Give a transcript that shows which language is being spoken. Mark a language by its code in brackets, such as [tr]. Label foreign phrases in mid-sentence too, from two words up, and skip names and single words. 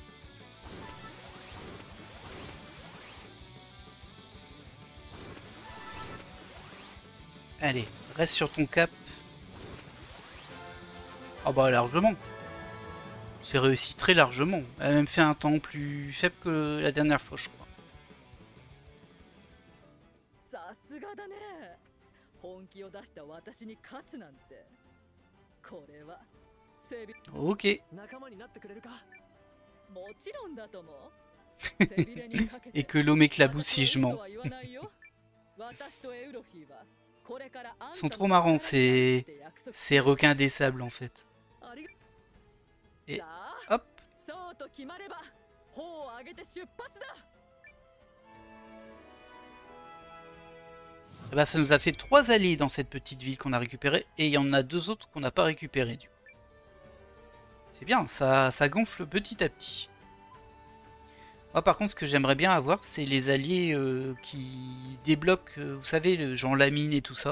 [fr] Allez, reste sur ton cap. Ah bah largement. C'est réussi très largement. Elle a même fait un temps plus faible que la dernière fois, je crois. [ja] さすがだね。本気を出した私に勝つなんて。これは背び [fr] Ok. [ja] 仲間になってくれるか。もちろんだと思う。背びれにかけて [fr] Et que l'eau m'éclabousse si je mens. [ja] 私は嘘は言わないよ。私とエウロフィーはこれからあん [fr] Ils [ja] た [fr] sont [ja] の [fr] trop marrants [ja] 力になるって約束 [fr] ces requins des sables en fait. [ja] ありが [fr] Et [ja] さあ [fr] hop. [ja] そうと決まれば砲を上げて出発だ。 [fr] Eh ben, ça nous a fait 3 alliés dans cette petite ville qu'on a récupérée. Et il y en a 2 autres qu'on n'a pas récupérés. C'est bien, ça gonfle petit à petit. Moi par contre ce que j'aimerais bien avoir c'est les alliés qui débloquent, vous savez, le genre la mine et tout ça.